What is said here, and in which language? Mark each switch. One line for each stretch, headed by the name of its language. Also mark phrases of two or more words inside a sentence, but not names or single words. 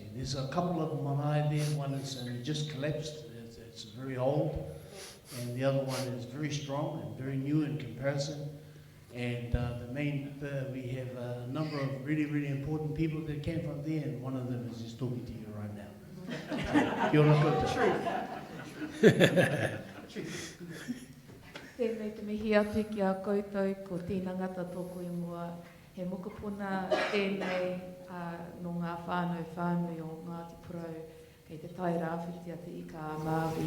English: There's a couple of marae there. One is just collapsed, it's very old, and the other one is very strong and very new in comparison. And the main, we have a number of really, really important people that came from there, and one of them is just talking to you right now.
Māori: Kia ora koutou. Tēnei te mihi atu ki a koutou ko tēnā ngata tōku i mua. He mokopuna tēnei no ngā whānau o Ngāti Pro kei te tai rāwhiti a te ika a Māwi.